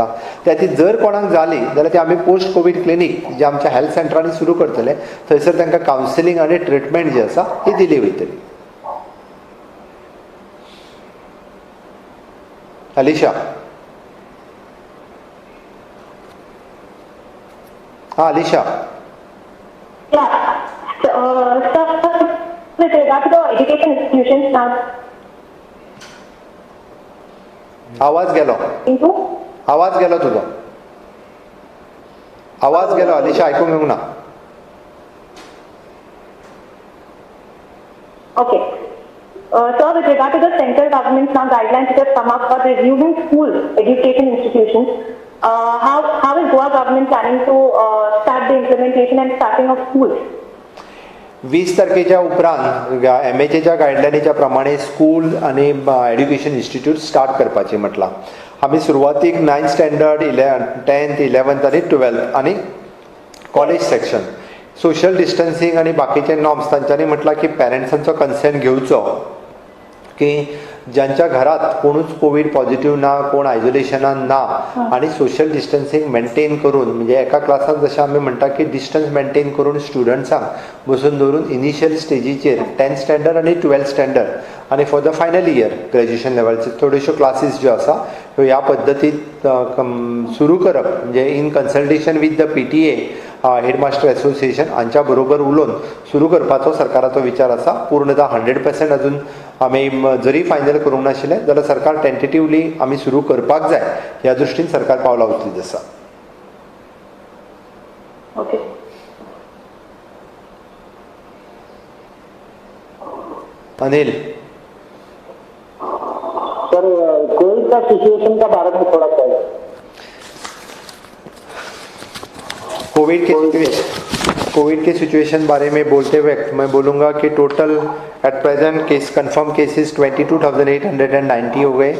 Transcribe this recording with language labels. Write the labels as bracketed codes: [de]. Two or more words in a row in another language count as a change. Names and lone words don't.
[kok] त्या खातीर जर कोणाक जाली जाल्यार ते आमी [en] post covid clinic [kok] जे आमच्या हेल्थ सेंटरांनी सुरू करतले थंयसर तांकां कावन्सिलींग आनी ट्रिटमेंट जी आसा ती दिली वयतली. अलिशा. अलिशा. [en] With regard to the education institutions now. [kok] आवाज गेलो. आवाज गेलो तुजो. आवाज गेलो अलिशा, आयकूंक येवंक ना. [en] Okay. Sir, with regard to the central government's now guidelines which have come up for resuming school education institutions, how is Goa government planning to start the implementation and starting of schools? [kok] 20 तारखेच्या उपरांत MHAच्या गायडलायनीच्या प्रमाणे स्कूल आणि [en] education institute start [kok] करपाची म्हटलां. आमी सुरवातीक 9th स्टँडर्ड 10th 11th आनी 12th आनी [en] college section social distancing [kok] आणि बाकीचे नॉर्म्स तांच्यांनी म्हटलां की पॅरंट्सांचो कन्सेंट घेवचो, की ज्यांच्या घरात कोणूच कोविड पॉझिटिव्ह ना, कोण आयसोलेशनान ना आणि [en] social distancing maintain [kok] करून, म्हणजे एका क्लासान जशें आमी म्हणटा की [en] distance maintain [kok] करून स्टुडंट्सांक बसून दवरून इनिशियल स्टेजीचेर 10th स्टँडर्ड आणि 12th स्टँडर्ड आणि [en] for the final year graduation [kok] लेवलचे थोड्योश्यो क्लासीस ज्यो आसा ह्यो ह्या पद्दतीत सुरू करप, म्हणजे [en] in consultation with the PTA headmaster association [kok] हांच्या बरोबर उलोवन सुरू करपाचो सरकाराचो विचार आसा. पूर्णतः 100% अजून आमी जरी फायनल करूंक नाशिल्लें जाल्यार सरकार टेंटेटिवली आमी सुरू करपाक जाय ह्या दृश्टीन सरकार पावलां उचलीत आसा. [en] Okay. [hi] अनिल, सर कोविड का सिचुएशन का बारे में थोड़ा सा कोविड के सिचुएशन बारे में बोलते हुए मैं बोलूँगा कि [en] total at present case confirm cases [hi] 22,890 हो गए.